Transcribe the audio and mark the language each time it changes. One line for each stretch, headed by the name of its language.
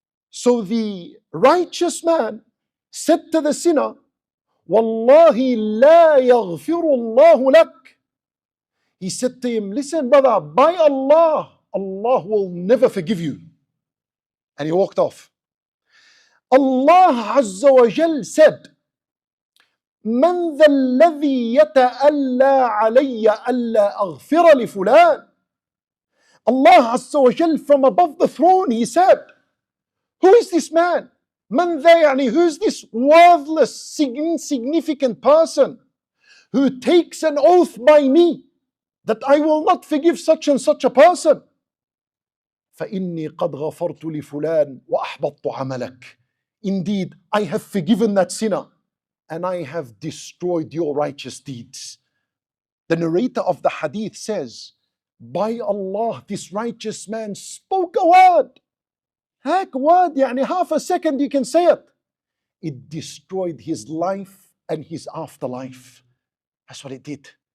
English: So the righteous man said to the sinner,
Arabic: Wallahi la yaghfiru Allahu lak.
English: He said to him, listen brother, by Allah, Allah will never forgive you. And he walked off. Allah Azza wa Jal said,
Arabic: من ذا الذي يتألى علي ألا أغفر لفلان.
English: Allah Azza wa Jal from above the throne, he said, who is this man?
Arabic: Man ذا يعني,
English: who's this worthless, insignificant person who takes an oath by me that I will not forgive such and such a person?
Arabic: فإني قد غفرت لفلان وأحبطت عملك.
English: Indeed, I have forgiven that sinner and I have destroyed your righteous deeds. The narrator of the hadith says, by Allah, this righteous man spoke a word. Heck, word, يعني half a second you can say it. It destroyed his life and his afterlife. That's what it did.